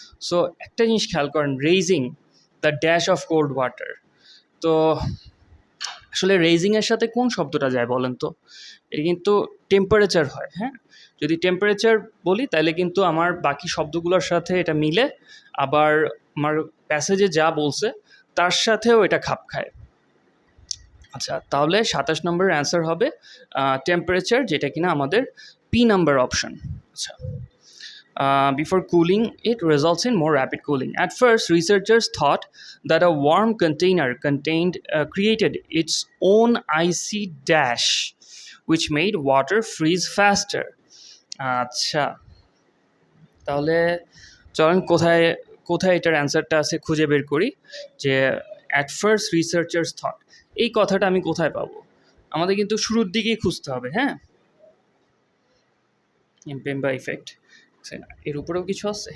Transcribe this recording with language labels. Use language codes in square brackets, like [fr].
[en] So [bn] একটা জিনিস খেয়াল করেন, [en] raising the dash of cold water। [bn] তো আসলে রেজিংয়ের সাথে কোন শব্দটা যায় বলেন তো? এটা কিন্তু টেম্পারেচার হয়। হ্যাঁ, যদি টেম্পারেচার বলি তাহলে কিন্তু আমার বাকি শব্দগুলোর সাথে এটা মিলে, আবার আমার প্যাসেজে যা বলছে তার সাথেও এটা খাপ খায়। আচ্ছা, তাহলে 27 নম্বরের অ্যান্সার হবে টেম্পারেচার, যেটা কিনা আমাদের পি নাম্বার অপশন। আচ্ছা, [en] before cooling it results in more rapid cooling. At first, researchers thought that a warm container created its own icy dash, which made water freeze faster. [bn] আচ্ছা, তাহলে চলেন কোথায় কোথায় এটার অ্যান্সারটা আছে খুঁজে বের করি। যে [en] at first researchers thought, [bn] এই কথাটা আমি কোথায় পাবো? আমাদের কিন্তু শুরুর দিকেই খুঁজতে হবে। হ্যাঁ, এমপেম্বা ইফেক্ট, এর উপরেও কিছু আছে।